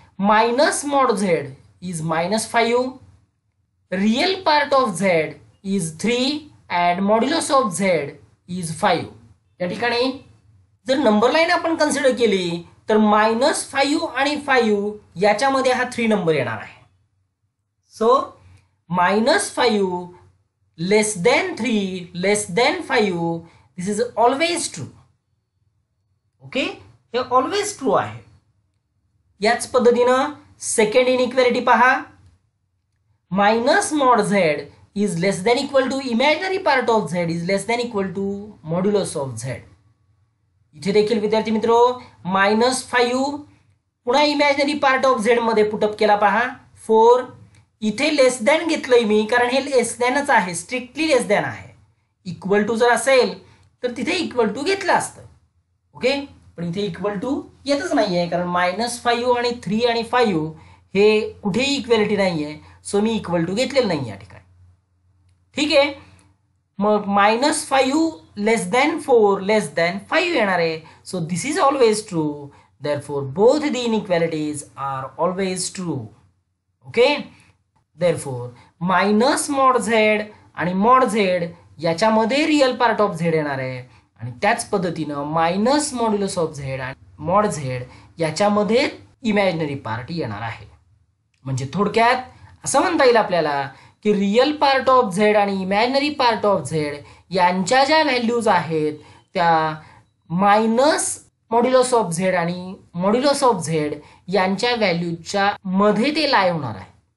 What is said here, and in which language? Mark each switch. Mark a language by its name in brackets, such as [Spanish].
[English] Minus mod Z is -5, real part of Z is 3 and modulus of Z is 5. [Marathi] या ठिकाणी जर number line आपण consider केली तर -5 आणि 5 याच्यामध्ये हा 3 नंबर येणार आहे. [English] So -5 less than 3 less than 5 this is always true. [Marathi] Okay, हे [English] always true [Marathi] आहे. याच पद्धतीनं सेकंड इनइक्वॅलिटी पहा. [English] Minus mod Z is less than equal to imaginary part of Z is less than equal to modulus of Z. [Marathi] इथे देखील विद्यार्थी मित्रो -5 पुन्हा इमॅजिनरी पार्ट ऑफ झेड मध्ये पुटअप केला पहा. 4 इथे लेस दॅन घेतलंय मी कारण हे लेस दॅनच आहे, स्ट्रिक्टली लेस दॅन आहे. इक्वल टू जर असेल तर तिथे इक्वल टू घेतलं असतं. ओके, पण इथे इक्वल टू येतच नाहीये कारण -5 आणि 3 आणि 5 हे कुठेही इक्वॅलिटी नाहीये. सो मी इक्वल टू घेतलेलं नाही या ठिकाणी. ठीक आहे, मग -5 लेस दॅन 4 लेस दॅन 5 येणार आहे. [English] So this is always true. Therefore both the inequalities are always true. [Marathi] Okay, therefore minus mod Z आणि मॉड झेड याच्यामध्ये रियल पार्ट ऑफ झेड येणार आहे आणि त्याच पद्धतीनं मायनस मॉड्युलस ऑफ झेड आणि मॉड झेड याच्यामध्ये इमॅजिनरी पार्ट येणार आहे. म्हणजे थोडक्यात असं म्हणता येईल आपल्याला की रियल पार्ट ऑफ झेड आणि इमॅजिनरी पार्ट ऑफ झेड यांच्या ज्या व्हॅल्यूज आहेत त्या मायनस मॉड्युलस ऑफ झेड आणि मॉड्युलस ऑफ झेड यांच्या व्हॅल्यूच्या मध्ये ते लाय होणार आहे.